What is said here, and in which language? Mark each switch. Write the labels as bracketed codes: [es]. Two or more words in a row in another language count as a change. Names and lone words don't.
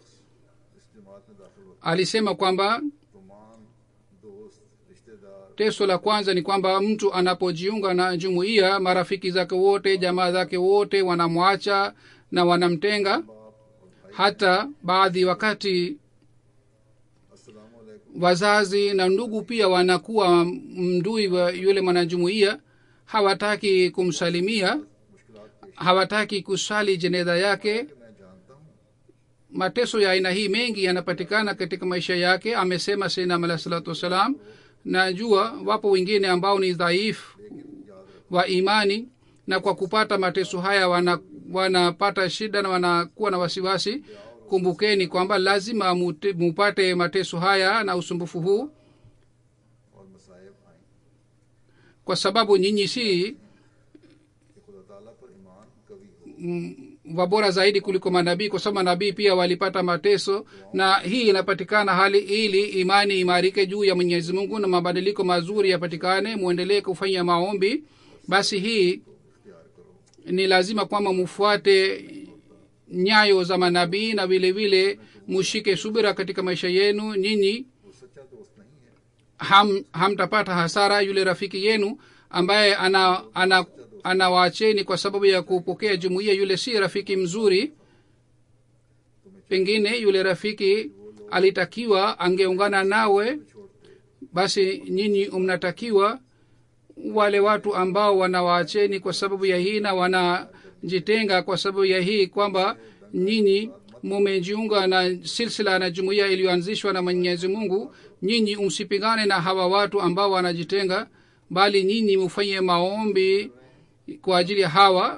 [sw] Alisema kwamba teso la kwanza ni kwamba mtu anapojiunga na jumuiya, marafiki zake wote, jamaa zake wote wanamwacha na wanamtenga. Hata baadhi wakati wazazi na ndugu pia wanakuwa mdui wa yule mwanajumuiya, hawataki kumsalimia, hawataki kusali jeneza yake. [ur] میں جانتا ہوں [sw] mateso ya aina hii mengi yanapatikana katika maisha yake. Amesema [ar] سيدنا عليه الصلاة والسلام, [sw] najua wapo wengine ambao ni dhaifu wa imani, na kwa kupata mateso haya wanapata shida na wanakuwa na wasiwasi. Kumbukeni kwamba lazima mupate mateso haya na usumbufu huu, [ur] اور مصائب آئے [sw] kwa sababu nyinyi si [ur] کہ خدا تعالیٰ پر ایمان کبھی ہو. [sw] wabora zaidi kuliko manabii, kwa sababu manabii pia walipata mateso, na hii inapatikana hali ili imani imarike juu ya Mwenyezi Mungu na mabadiliko mazuri yapatikane. Muendelee kufanya maombi. Basi hii ni lazima kwamba mufuate nyayo za manabii, na vile vile mushike subira katika maisha yenu. Nyinyi [ur] وہ سچا دوست نہیں ہے, [sw] hamtapata hasara. Yule rafiki yenu ambaye anawaacheni kwa sababu ya kupokea jumuiya, yule si rafiki mzuri. Pengine yule rafiki alitakiwa angeungana nawe. Basi nyinyi mnatakiwa wale watu ambao wanawaacheni kwa sababu ya hii na wanajitenga kwa sababu ya hii, kwamba nyinyi mumejiunga na silsila na jumuiya iliyoanzishwa na Mwenyezi Mungu, nyinyi msipigane na hawa watu ambao wanajitenga, bali nyinyi mufanye maombi kwa ajili ya hawa.